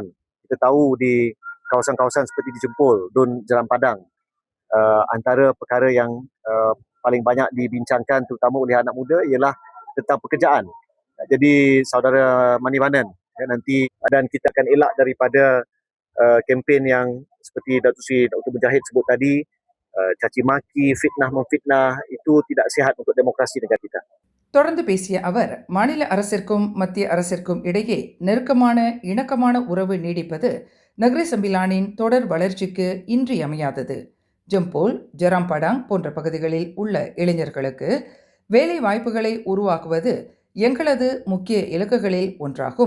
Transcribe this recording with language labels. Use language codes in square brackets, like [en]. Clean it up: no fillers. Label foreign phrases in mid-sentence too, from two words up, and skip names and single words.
[ms] Kita tahu di kawasan-kawasan seperti di Jempol, Dun Jerampadan, antara perkara yang paling banyak dibincangkan terutama oleh anak muda ialah tentang pekerjaan. Jadi saudara Maniwanan, nanti dan kita akan elak daripada kempen yang seperti Datuk Seri Dr. Mujahid sebut tadi, caci maki, fitnah memfitnah, itu tidak sihat untuk demokrasi negara kita. [ta] தொடர்ந்து பேசிய அவர், மாநில அரசிற்கும் மத்திய அரசிற்கும் இடையே நெருக்கமான இணக்கமான உறவு நீடிப்பது நகரி சம்பிலானின் தொடர் வளர்ச்சிக்கு இன்றியமையாதது. ஜம்போல், ஜெராம்பாடாங் போன்ற பகுதிகளில் உள்ள இளைஞர்களுக்கு வேலை வாய்ப்புகளை உருவாக்குவது எங்களது முக்கிய இலக்குகளில் ஒன்றாகும்.